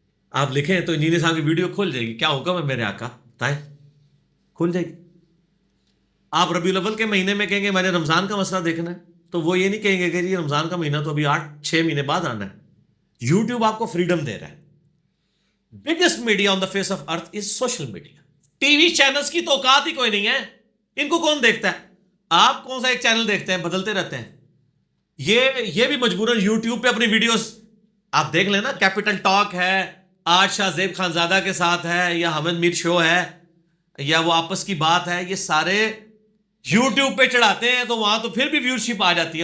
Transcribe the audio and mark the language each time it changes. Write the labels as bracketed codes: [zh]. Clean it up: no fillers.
[ur] آپ لکھیں تو انجینئر صاحب کی ویڈیو کھل جائے گی، کیا حکم ہے میرے آقا بتائیں، کھل جائے گی. آپ ربیع الاول کے مہینے میں کہیں گے میں نے رمضان کا مسئلہ دیکھنا ہے، تو وہ یہ نہیں کہیں گے کہ جی رمضان کا مہینہ تو ابھی 8-6 مہینے بعد آنا ہے. یوٹیوب آپ کو فریڈم دے رہا ہے. [en] Biggest media on the face of earth is social media. [ur] T V channels کی تو اوقات ہی کوئی نہیں ہے. ان کو کون دیکھتا ہے؟ آپ کون سا ایک چینل دیکھتے ہیں؟ بدلتے رہتے ہیں. یہ بھی مجبوراً یوٹیوب پہ اپنی ویڈیوز آپ دیکھ لیں نا. کیپٹل ٹاک ہے، آج شاہ زیب خانزادہ کے ساتھ ہے، یا حمد میر شو ہے، یا وہ آپس کی بات ہے، یہ سارے یوٹیوب پہ چڑھاتے ہیں، تو وہاں تو پھر بھی ویورشپ آ جاتی ہے.